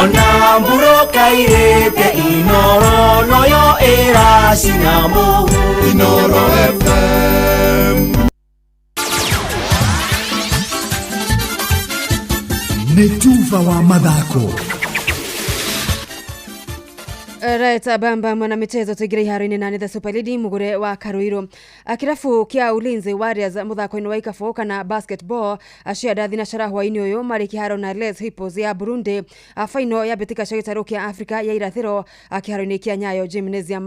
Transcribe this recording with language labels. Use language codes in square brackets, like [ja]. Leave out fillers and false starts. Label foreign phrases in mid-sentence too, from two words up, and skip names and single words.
[ki] Ona mburoka irĩte Inooro noyo ĩracina mũhu. Inooro FM. Nĩ tuva wa mathako. Right, bamba mwana michezo tugira iharo-inĩ na [en] the Super League [ki] mugure wa Karuiro. Kirabu kia Ulinzi Warriors muthako-inĩ wa ikabu kana basketball cia ndathina hwainĩ ũyũ marĩ kĩharo na Les Hippos ya Burundi final ya mbĩtĩka cia gĩtarũ kĩa Africa ya irathĩro kĩharo-inĩ kĩa Nyayo Gymnasium.